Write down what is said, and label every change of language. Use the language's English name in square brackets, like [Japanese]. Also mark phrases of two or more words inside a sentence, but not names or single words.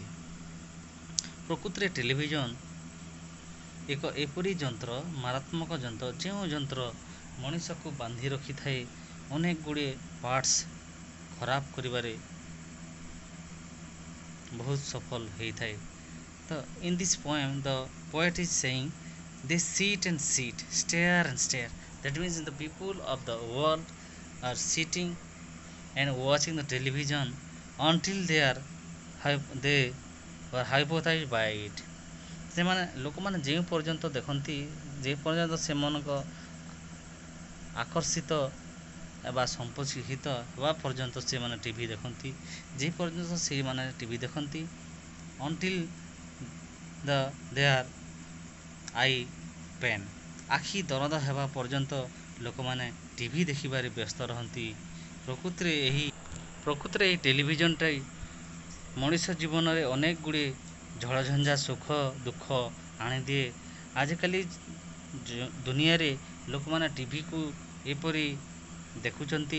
[Odia] ପ୍ରକୃତିରେ ଟେଲିଭିଜନ୍ ଏକ ଏପରି ଯନ୍ତ୍ର, ମାରାତ୍ମକ ଯନ୍ତ୍ର, ଯେଉଁ ଯନ୍ତ୍ର ମଣିଷକୁ ବାନ୍ଧି ରଖିଥାଏ, ଅନେକ ଗୁଡ଼ିଏ ପାର୍ଟସ୍ ଖରାପ କରିବାରେ ବହୁତ ସଫଳ ହେଇଥାଏ। [English] ତ in this poem the poet is saying they sit and sit, stare and stare. That means the people of the world are sitting and watching the television until they were hypnotized by it. [Odia] ସେମାନେ ଲୋକମାନେ ଯେଉଁ ପର୍ଯ୍ୟନ୍ତ ଦେଖନ୍ତି, ଯେ ପର୍ଯ୍ୟନ୍ତ ସେମାନଙ୍କ ଆକର୍ଷିତ ବା ସମ୍ପୋଷିତ ହେବା ପର୍ଯ୍ୟନ୍ତ ସେମାନେ ଟିଭି ଦେଖନ୍ତି, ଯେ ପର୍ଯ୍ୟନ୍ତ ସେମାନେ ଟିଭି ଦେଖନ୍ତି [English] until their eye pain, [Odia] ଆଖି ଦରଦ ହେବା ପର୍ଯ୍ୟନ୍ତ ଲୋକମାନେ ଟିଭି ଦେଖିବାରେ ବ୍ୟସ୍ତ ରହନ୍ତି। ପ୍ରକୃତିରେ ଏହି ଟେଲିଭିଜନଟା ମଣିଷ ଜୀବନରେ ଅନେକ ଗୁଡ଼ିଏ ଝଡ଼ଝଞ୍ଝା, ସୁଖ ଦୁଃଖ ଆଣିଦିଏ। ଆଜିକାଲି ଦୁନିଆରେ ଲୋକମାନେ ଟିଭିକୁ ଏପରି ଦେଖୁଛନ୍ତି।